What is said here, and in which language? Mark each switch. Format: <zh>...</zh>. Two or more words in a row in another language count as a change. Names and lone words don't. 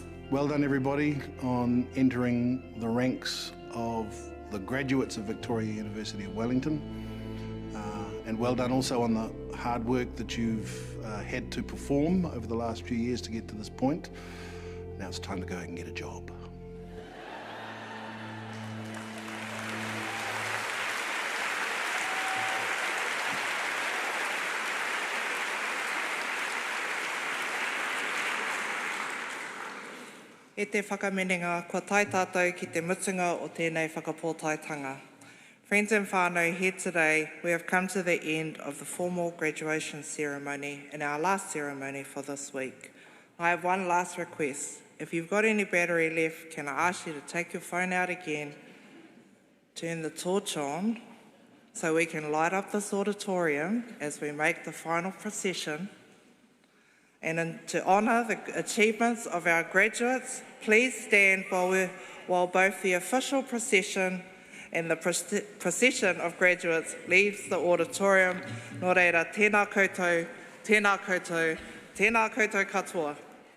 <en>Well done everybody on entering the ranks of the graduates of Victoria University of Wellington. And well done also on the hard work that you've had to perform over the last few years to get to this point. Now it's time to go out and get a job.</en> <mi>E te whakamenenga, kua tai tātou ki te mutunga o tēnei whakapōtaitanga.</mi> <en>Friends and whānau, here today we have come to the end of the formal graduation ceremony and our last ceremony for this week. I have one last request. If you've got any battery left, can I ask you to take your phone out again, turn the torch on, so we can light up this auditorium as we make the final procession. And to honour the achievements of our graduates, please stand while both the official procession and the procession of graduates leaves the auditorium.</en> <mi>Nō reira, tēnā koutou, tēnā koutou, tēnā koutou katoa.</mi>